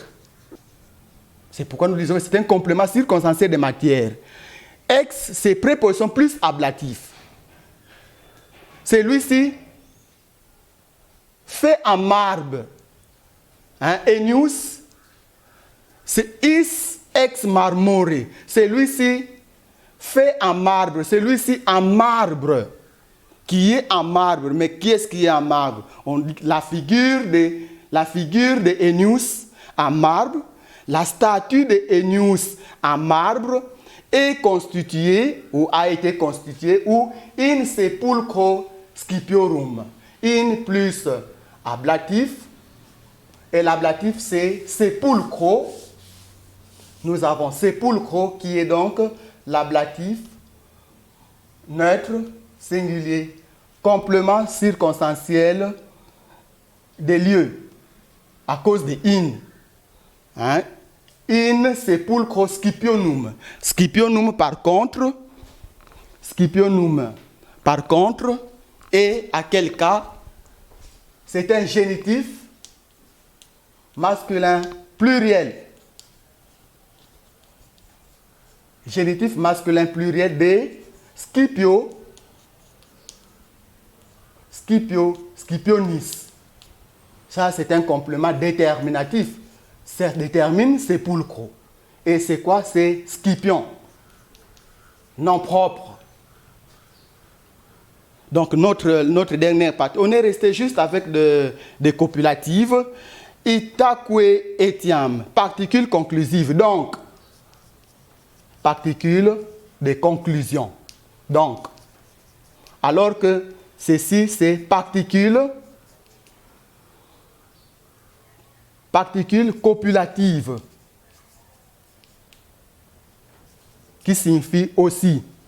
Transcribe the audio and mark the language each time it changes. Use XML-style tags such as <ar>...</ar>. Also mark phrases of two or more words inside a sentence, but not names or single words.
<fr>C'est pourquoi nous disons que c'est un complément circonstanciel des matières. Ex, c'est préposition plus ablatif. Celui-ci fait en marbre. Enius, c'est</fr> <la>is ex marmore.</la> <fr>Celui-ci fait en marbre. Celui-ci en marbre. Qui est en marbre. Mais qui est-ce qui est en marbre? On dit la figure de Enius en marbre, la statue de Enius en marbre est constituée ou a été constituée ou</fr> <la>in sepulchro scipiorum.</la> <fr>In plus ablatif et l'ablatif c'est sepulchro. Nous avons sepulchro qui est donc l'ablatif neutre singulier, complément circonstanciel des lieux à cause de in.</fr> <la>In sepulchro scipionum.</la> <fr>Scipionum par contre, scipionum. Par contre, et à quel cas? C'est un génitif masculin pluriel. Génitif masculin pluriel de scipio, scipionis. Ça, c'est un complément déterminatif. Ça détermine sépulcro. Et c'est quoi? C'est scipion. Nom propre. Donc, notre dernière partie, on est resté juste avec des copulatives.</fr> <la>Itaque etiam,</la> <fr>particules conclusives. Donc, particules de conclusion. Donc, alors que ceci, c'est particules copulatives, qui signifie aussi.</fr>